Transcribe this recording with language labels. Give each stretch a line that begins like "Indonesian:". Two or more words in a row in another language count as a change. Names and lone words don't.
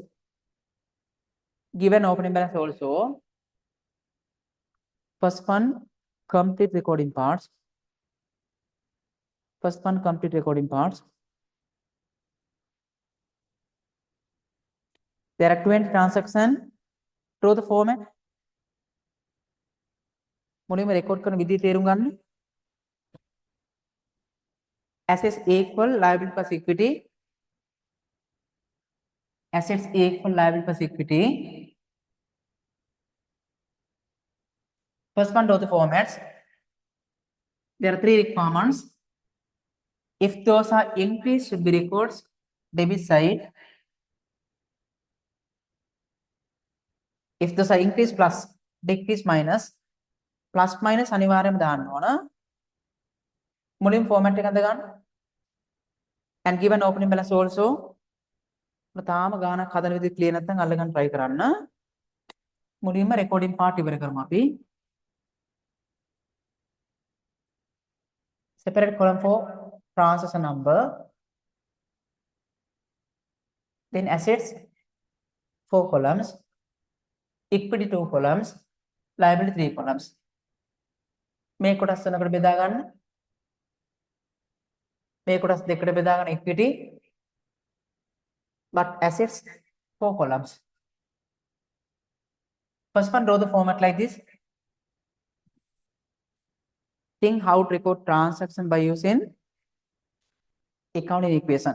English: Given opening balance also. First one, complete recording parts. First one, complete recording parts. There are 20 transactions. Draw the format.
Sinhala: මුලින්ම record කරන විදිහ තේරුම් ගන්න.
English: Assets equal liability plus equity. Assets equal liability plus equity. First one, draw the formats. There are 3 requirements. If those are increased, should be records debit side. If those are increased plus, decrease minus, plus minus
Sinhala: අනිවාර්යයෙන්ම දාන්න ඕන. මුලින් format එක අඳ ගන්න.
English: And given opening balance also.
Sinhala: තාම ගානක් හදන විදිහ clear නැත්නම් අල්ල ගන්න try කරන්න. මුලින්ම
English: recording part
Sinhala: ඉවර කරමු අපි.
English: Separate column for transaction number. Then assets 4 columns. Equity 2 columns. Liability 3 columns.
Sinhala: මේ කොටස් වෙනකට බෙදා ගන්න. මේ කොටස් දෙකට බෙදා ගන්න equity.
English: But assets 4 columns. First one, draw the format like this. Think how to record transaction by using accounting equation.